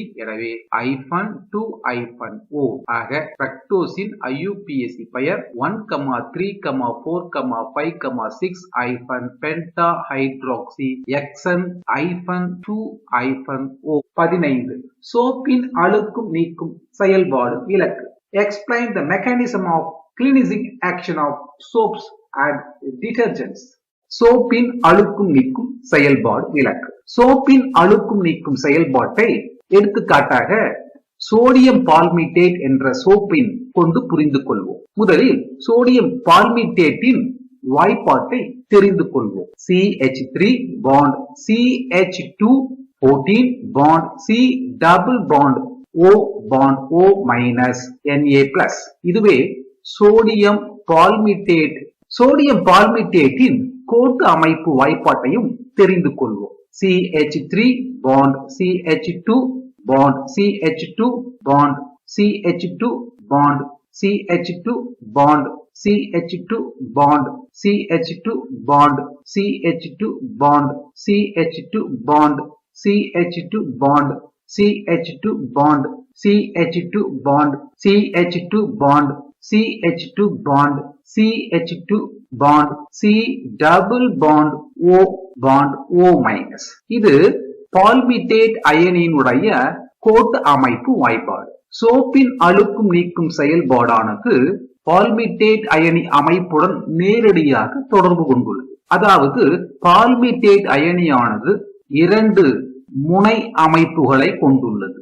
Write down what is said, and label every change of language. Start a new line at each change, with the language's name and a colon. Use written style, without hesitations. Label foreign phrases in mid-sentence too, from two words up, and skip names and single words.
Tamil: எனவே -2O. ஆக ஃப்ரக்டோஸின் IUPAC பெயர் 1, 3, 4, 5, 6 பென்டா ஹைட்ராக்சி எக்ஸன் -2O. 15. சோப்பின் அழுக்கும் நீக்கும் செயல்பாடு விளக்கு.
English: Explain the mechanism of cleansing action of soaps and detergents.
Tamil: சோப்பின் அழுக்கும் நீக்கும் செயல்பாடு விளக்கு. சோப்பின் அழுக்கும் நீக்கும் செயல்பாட்டை எடுத்துக்காட்டாக சோடியம் பால்மிட்டேட் என்ற சோப்பின் கொண்டு புரிந்து கொள்வோம். முதலில் சோடியம் பால்மிட்டேட்டின் வாய்ப்பாட்டை தெரிந்து கொள்வோம்.
English: CH3 bond CH2 14 bond C double bond O bond O minus Na+.
Tamil: இதுவே சோடியம் பால்மிட்டேட். சோடியம் பால்மிட்டேட்டின் கோட்டு அமைப்பு வாய்ப்பாட்டையும் தெரிந்து கொள்வோம்.
English: CH3 bond CH2 bond CH2 bond CH2 bond CH2 bond CH2 bond CH2 bond CH2 bond CH2 bond CH2 bond CH2 bond CH2 bond CH2 bond CH2 bond CH2 bond C double bond O bond O minus.
Tamil: இது பால்மிட்டேட் அயனியினுடைய கோட்டு அமைப்பு வாய்ப்பாடு. சோப்பின் அழுக்கும் நீக்கும் செயல்பாடானது பால்மிட்டேட் அயனி அமைப்புடன் நேரடியாக தொடர்பு கொண்டுள்ளது. அதாவது பால்மிட்டேட் அயனியானது 2 முனை அமைப்புகளை கொண்டுள்ளது.